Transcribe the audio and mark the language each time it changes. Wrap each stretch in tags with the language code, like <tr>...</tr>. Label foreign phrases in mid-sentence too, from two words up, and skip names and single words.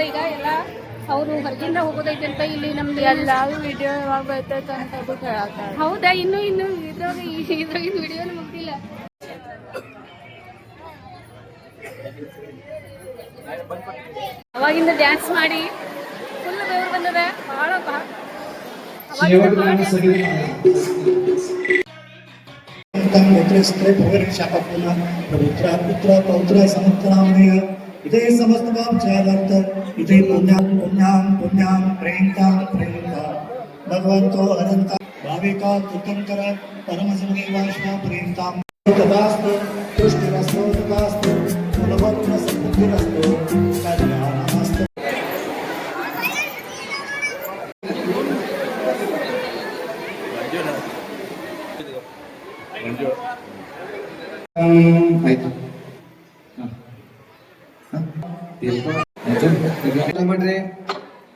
<kn>ಈಗ ಎಲ್ಲ ಅವರು ಹೊರಗಿಂದ ಹೋಗೋದೈತೆ ಅಂತ ಇಲ್ಲಿ ನಮ್ದು ಎಲ್ಲ ವಿಡಿಯೋ ಯಾವಾಗ ಬರ್ತೈತೆ ಅಂತ ಹೇಳತ್ತಾರೆ. ಹೌದಾ? ಇನ್ನು ಇದ್ರಾಗಿನ ವಿಡಿಯೋನು ಮುಗ್ದಿಲ್ಲ. ಅವಾಗಿಂದ ಡ್ಯಾನ್ಸ್ ಮಾಡಿ ಫುಲ್ ಬೆವರು ಬಂದದ. ಭಾಳ</kn> <sa>इदे समस्त वाचार्थ इदे पुण्यां प्रेमतां भगवन्तो अनंता भाविका तीर्थंकर परमजनदेवाश्वा प्रेमतां तदास्तु तुष्टिरस्तु तदास्तु कुलभद्र सद्बुद्धिरस्तु कल्याणमस्तु.</sa> <kn>ಆಯ್ತು ಮಾಡ್ರಿ</kn>